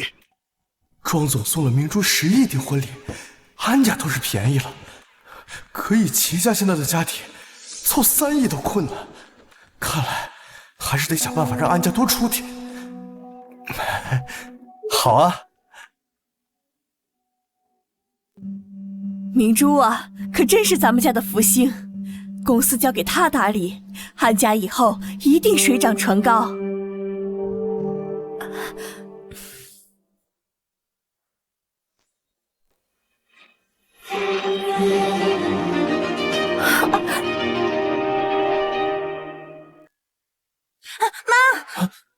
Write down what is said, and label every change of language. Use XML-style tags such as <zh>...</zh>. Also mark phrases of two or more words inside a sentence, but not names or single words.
<zh>莊總送了明珠10億訂婚禮，安家倒是便宜了，可以齊家現在的家底湊3億都困難，看來還是得想辦法讓安家多出點。好啊。明珠啊，可真是咱們家的福星，公司交給他打理，安家以後一定水漲船高。媽！</zh>